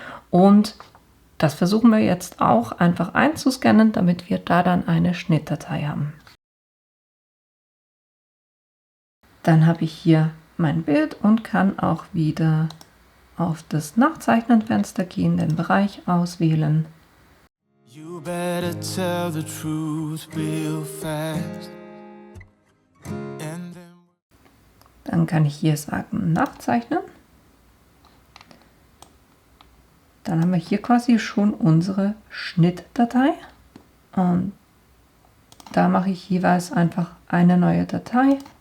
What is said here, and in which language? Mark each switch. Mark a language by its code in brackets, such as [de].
[de] Und das versuchen wir jetzt auch einfach einzuscannen, damit wir da dann eine Schnittdatei haben. Dann habe ich hier mein Bild und kann auch wieder auf das Nachzeichnenfenster gehen, den Bereich auswählen. [en] You better tell the truth real fast. [de] Dann kann ich hier sagen Nachzeichnen. Dann haben wir hier quasi schon unsere Schnittdatei. Und da mache ich jeweils einfach eine neue Datei.